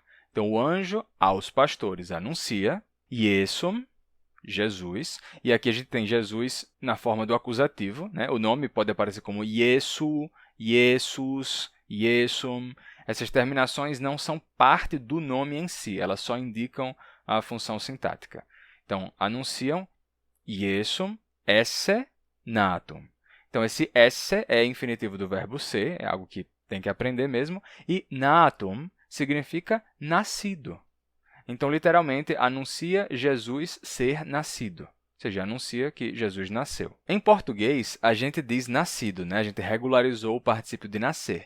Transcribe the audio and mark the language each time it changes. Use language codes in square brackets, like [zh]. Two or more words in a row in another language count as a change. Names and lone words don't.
[pt] Então, o anjo aos pastores anuncia, Iesum, Jesus, e aqui a gente tem Jesus na forma do acusativo, né? O nome pode aparecer como Iesu, Jesus, Iesum. Essas terminações não são parte do nome em si, elas só indicam a função sintática. Então, anunciam [la] Iesum esse natum. [pt] Então, esse esse é infinitivo do verbo ser, é algo que tem que aprender mesmo, e natum significa nascido. Então, literalmente, anuncia Jesus ser nascido, ou seja, anuncia que Jesus nasceu. Em português, a gente diz nascido, né? A gente regularizou o particípio de nascer.